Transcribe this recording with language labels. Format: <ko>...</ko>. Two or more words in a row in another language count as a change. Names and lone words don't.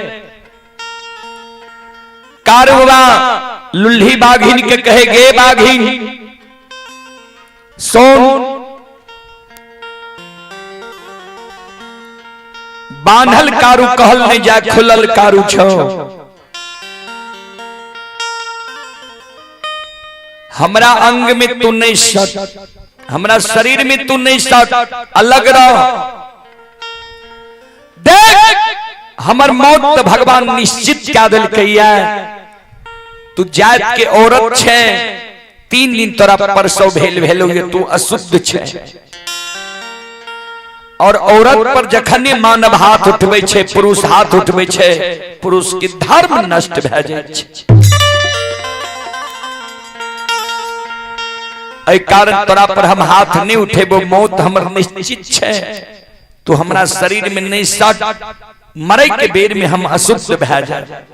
<mai>कारू बाबा लुल्ही बाघिन के कहे गे बाघिन सोन बांधल कारू कहल नहीं जा खुलल कारू छो हमरा अंग में तू नहीं सट हमरा शरीर में तू नहीं सट अलग रह देख हमर मौत तो भगवान निश्चित क्या दिल कहिया तू जात के औरत छे 3 दिन तोरा परसों भेल तू अशुद्ध छे और औरत पर जखने मानव हाथ उठबे छे पुरुष हाथ उठबे छे पुरुष के धर्म नष्ट भ जाय छे। एहि कारण तोरा पर हम हाथ नहीं उठेबो मौत हमर निश्चित छे तू हमरा शरीर में नहीं सट मरे के बेर में हम अशुद्ध भ जाय।</mai>